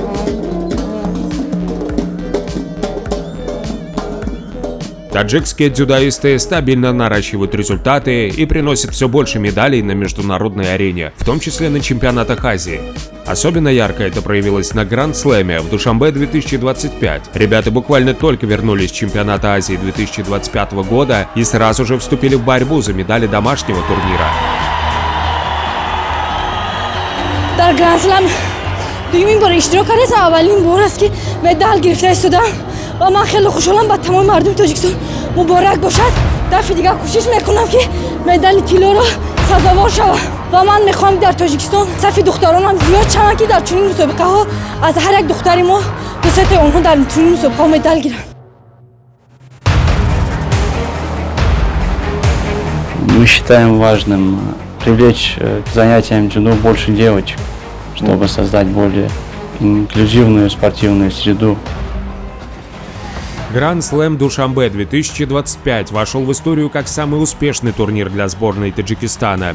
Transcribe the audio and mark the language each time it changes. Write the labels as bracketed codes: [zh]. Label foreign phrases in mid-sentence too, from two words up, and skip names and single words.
[ru] Таджикские дзюдоисты стабильно наращивают результаты и приносят все больше медалей на международной арене, в том числе на чемпионатах Азии. Особенно ярко это проявилось на Гранд-слэме в Душанбе 2025. Ребята буквально только вернулись с чемпионата Азии 2025 года и сразу же вступили в борьбу за медали домашнего турнира. [tg] در گرند دومین بار اشتراک کردم اولین بار است که مدال گرفته شدم و من خیلی خوشحالم با تمام مردم تاجیکستان مبارک باشد. دفعه دیگه کوشش میکنم که مدال طلا را سزاوار شوم و من میخوام در تاجیکستان صف دختران هم زیاد شوند که در چنین مسابقه ها از هر یک دختری ما به سطح اونها در چنین مسابقه ها مدال گیرن. [ru] Мы считаем важным привлечь к занятиям дзюдо больше девочек, чтобы создать более инклюзивную спортивную среду. Гранд-слэм Душанбе 2025 вошел в историю как самый успешный турнир для сборной Таджикистана.